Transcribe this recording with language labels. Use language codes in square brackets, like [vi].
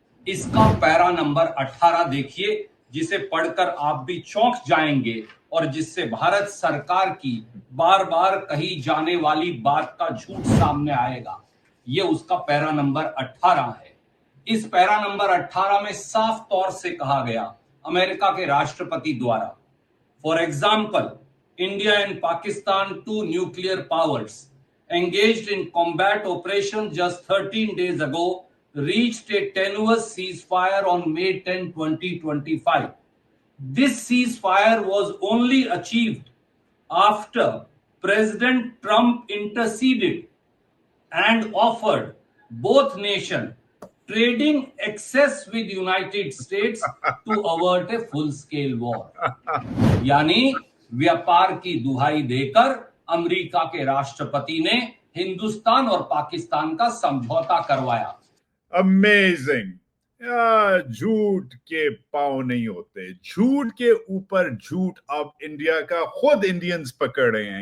[hi] इसका para number 18 देखिए, जिसे पढ़कर आप भी चौंक जाएंगे और जिससे भारत सरकार की बार बार कही जाने वाली बात का झूठ सामने आएगा. ये उसका पैरा नंबर 18 है. इस पैरा नंबर 18 में साफ तौर से कहा गया अमेरिका के राष्ट्रपति द्वारा, [en] For example, India and Pakistan, two nuclear powers engaged in combat operations just 13 days ago, reached a tenuous ceasefire on May 10, 2025. This ceasefire was only achieved after President Trump interceded and offered both nations trading excess with United States to avert a full-scale war. [hi] यानी व्यापार की दुहाई देकर America के राष्ट्रपति ने हिंदुस्तान और पाकिस्तान का समझौता करवाया। अमेजिंग। झूठ के पांव नहीं होते, झूठ के ऊपर झूठ अब इंडिया का खुद इंडियंस पकड़ रहे हैं।